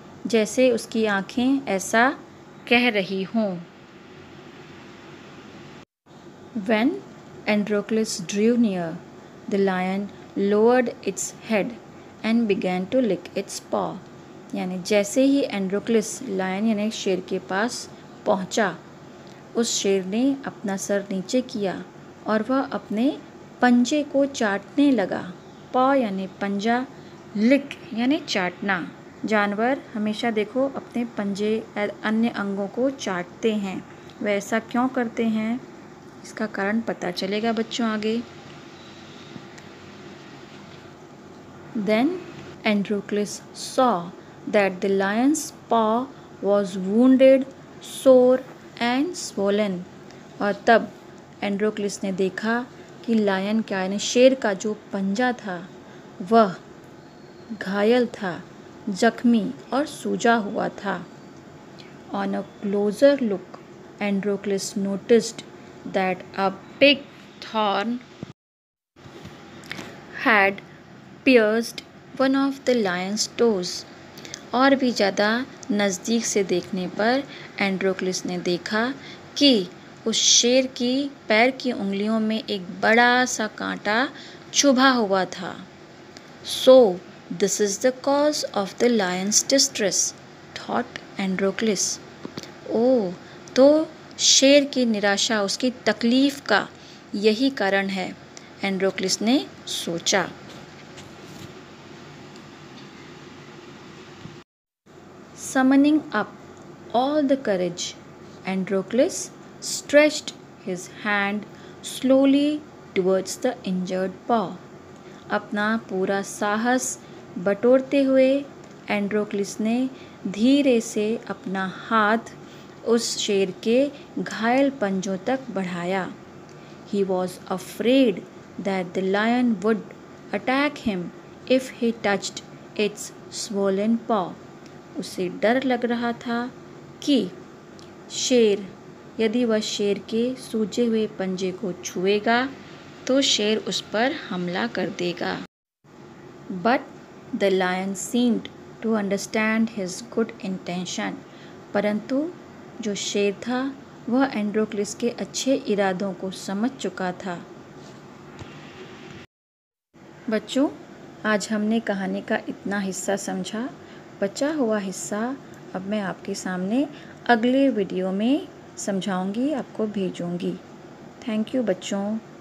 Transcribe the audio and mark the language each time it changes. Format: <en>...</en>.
<hi>जैसे उसकी आँखें ऐसा कह रही हों.</hi> <en>When Androcles drew near, the lion lowered its head and began to lick its paw.</en> <hi>यानी जैसे ही एंड्रोक्लिस लायन यानी शेर के पास पहुंचा, उस शेर ने अपना सर नीचे किया और वह अपने पंजे को चाटने लगा. पॉ यानी पंजा, लिक यानी चाटना. जानवर हमेशा देखो अपने पंजे अन्य अंगों को चाटते हैं. वे ऐसा क्यों करते हैं इसका कारण पता चलेगा बच्चों आगे.</hi> <en>Then Androcles saw that the lion's paw was wounded, sore and swollen.</en> <hi>और तब एंड्रोक्लिस ने देखा कि लायन का यानी शेर का जो पंजा था वह घायल था, जख्मी और सूजा हुआ था.</hi> <en>On a closer look, Androcles noticed that a big thorn had pierced one of the lion's toes.</en> <hi>और भी ज़्यादा नज़दीक से देखने पर एंड्रोक्लिस ने देखा कि उस शेर की पैर की उंगलियों में एक बड़ा सा कांटा चुभा हुआ था.</hi> <en>So this is the cause of the lion's distress, thought Androcles.</en> <hi>ओह, तो शेर की निराशा, उसकी तकलीफ का यही कारण है, एंड्रोक्लिस ने सोचा.</hi> <en>Summoning up all the courage, Androcles stretched his hand slowly towards the injured paw.</en> <hi>अपना पूरा साहस बटोरते हुए एंड्रोक्लिस ने धीरे से अपना हाथ उस शेर के घायल पंजों तक बढ़ाया.</hi> <en>He was afraid that the lion would attack him if he touched its swollen paw.</en> <hi>उसे डर लग रहा था कि शेर यदि वह शेर के सूजे हुए पंजे को छुएगा तो शेर उस पर हमला कर देगा.</hi> <en>But the lion seemed to understand his good intention.</en> <hi>परंतु जो शेर था वह एंड्रोक्लिस के अच्छे इरादों को समझ चुका था. बच्चों, आज हमने कहानी का इतना हिस्सा समझा. बचा हुआ हिस्सा अब मैं आपके सामने अगले वीडियो में समझाऊंगी, आपको भेजूंगी. थैंक यू बच्चों.</hi>